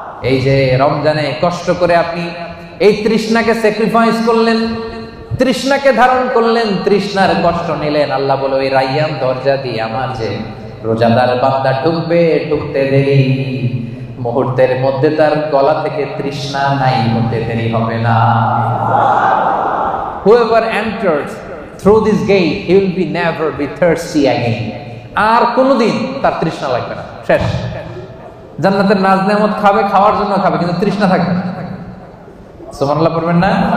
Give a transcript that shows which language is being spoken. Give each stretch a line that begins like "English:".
Bangla: এই যে রমজানে কষ্ট করে আপনি এই তৃষ্ণাকে স্যাক্রিফাইস করলেন, তৃষ্ণাকে ধারণ করলেন, তৃষ্ণার কষ্ট নিলেন। আল্লাহ বলে, ওই রাইয়ান দরজা দিয়ে আমার যে রোজাদার বান্দা ঢুকবে, ঢুকতে দেরি, মুহূর্তের মধ্যে তার গলা থেকে তৃষ্ণা নাই হতে দেরি হবে না।
English: Whoever enters through this gate, he will be never be thirsty again.
Bangla: আর কোনদিন তার তৃষ্ণা লাগবে না, শেষ। জান্নাতের নাজ নেয়ামত খাবে, খাওয়ার জন্য খাবে, কিন্তু তৃষ্ণা থাকবে না। সুবহানাল্লাহ পড়বেন না?